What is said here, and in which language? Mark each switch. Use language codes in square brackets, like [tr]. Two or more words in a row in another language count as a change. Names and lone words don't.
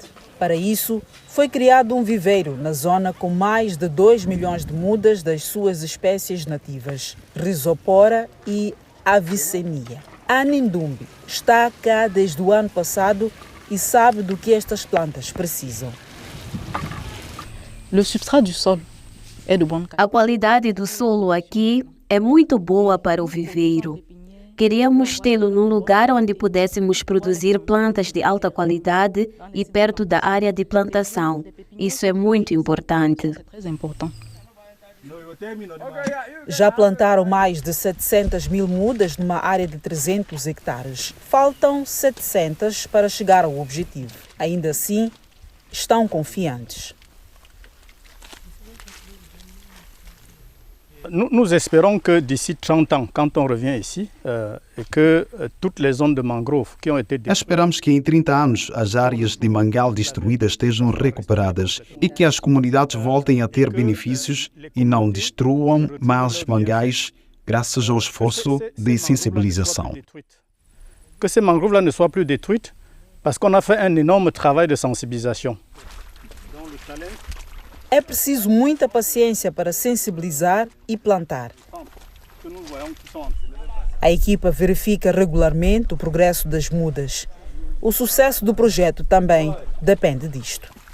[pt] Para isso, foi criado um viveiro na zona com mais de 2 milhões de mudas das suas espécies nativas, Rhizopora e Avicennia. A Nindumbi está cá desde o ano passado e sabe do que estas plantas precisam. [fr] Le substrat du sol est de bonne qualité. [pt] A qualidade do solo aqui é muito boa para o viveiro. Queríamos tê-lo num lugar onde pudéssemos produzir plantas de alta qualidade e perto da área de plantação. Isso é muito importante. [fr] Très important. [pt] Já plantaram mais de 700 mil mudas numa área de 300 hectares. Faltam 700 para chegar ao objetivo. Ainda assim, estão confiantes. [fr] Nous espérons que d'ici 30 ans, quand on revient ici, et que toutes les zones de mangrove qui ont été détruites, [pt] Esperamos que em 30 anos as áreas de mangal destruídas estejam recuperadas e que as comunidades voltem a ter benefícios e não destruam mais mangais graças ao esforço de sensibilização. [fr] que ces mangroves-là ne soient plus détruites, parce qu'on a fait un énorme travail de sensibilisation. [pt] É preciso muita paciência para sensibilizar e plantar. A equipa verifica regularmente o progresso das mudas. O sucesso do projeto também depende disto.